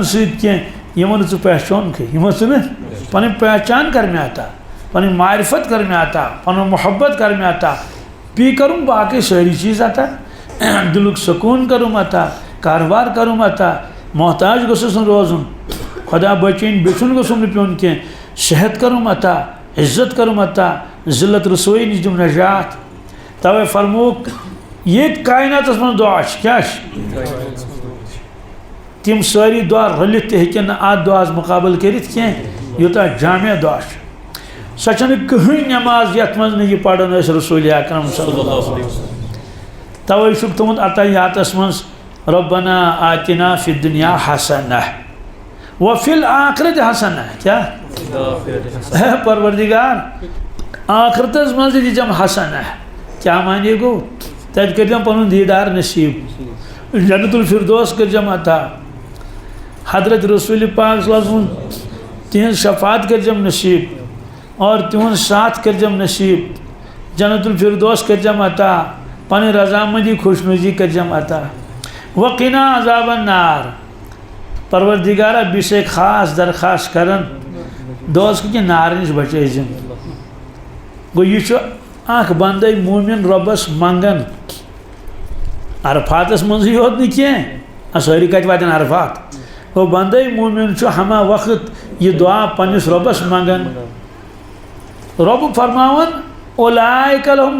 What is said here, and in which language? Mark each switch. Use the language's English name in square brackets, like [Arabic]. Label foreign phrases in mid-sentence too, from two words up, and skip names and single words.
[Kashmiri] سۭتۍ کینٛہہ یِمن نہٕ ژٕ پہچانکھٕے یِمن ژٕ نہٕ پنٕنۍ پہچان کر مےٚ عطا پنٕنۍ معرفت کر مےٚ عطا پنُن محبت کر مےٚ عطا بیٚیہِ کرُم باقٕے سٲری چیٖز عطا دِلُک سکوٗن کرُم عطا کاربار کرُم عطا محتاج گوٚژھُس نہٕ روزُن خدا بچٲیِن بیٚچھُن گوٚژھُم نہٕ پیوٚن کینٛہہ صحت کرُم عطا عزت کرُم عطا ذلت رسوٲیی نِش دِم نجات توے فرمووُکھ ییٚتہِ کایناتس منٛز دعا چھِ کیٛاہ چھِ تِم سٲری دعا رٔلِتھ تہِ ہیٚکن نہٕ اَتھ دعاہس مُقابل کٔرِتھ کینٛہہ یوٗتاہ جامع دعا چھُ سۄ چھنہٕ کٕہٕنۍ نٮ۪ماز یتھ منٛز نہٕ یہِ پران ٲسۍ رسوٗلِ اکرم [Arabic] صلی اللہ علیہ وسلم [Kashmiri] توے چھُکھ تُہُنٛد عطیاتس منٛز [Arabic] ربنا آتنا فی الدنیا حسنہ وفی الآخرت حسنہ [Kashmiri] کیا پروردگار آخرتس منٛز تہِ دِژم حسنہ کیا معنی گوٚو تتہِ کٔرزم پنُن دیٖدار نصیٖب [Arabic] جنت الفردوس [Kashmiri] کٔرزم عطا حضرت رسول پاک [Arabic] صلی اللہ علیہ وسلم [Kashmiri] تہنٛز شفاعت کٔرزم نصیٖب اور تِہُنٛد ساتھ کٔرزم نصیٖب [Arabic] جنت الفردوس [Kashmiri] کٔرزم عطا پنٕنۍ رضامندی خوشنوٗدی کٔرزم عطا [Arabic] وقنا عذاب النار [Kashmiri] پروردگارہ بیٚیہِ چھِ خاص درخواست کران دوست کہ نار نش بچٲیزم گوٚو یہِ چھُ اکھ بندے مومن رۄبس منگان عرفاتس منٛزٕے یوت نہٕ کینٛہہ سٲری کتہِ واتن عرفات گوٚو بندے مومن چھُ ہما وقت یہِ دعا پننس رۄبس منگان رۄب فرماوان [Arabic] اولئک لہم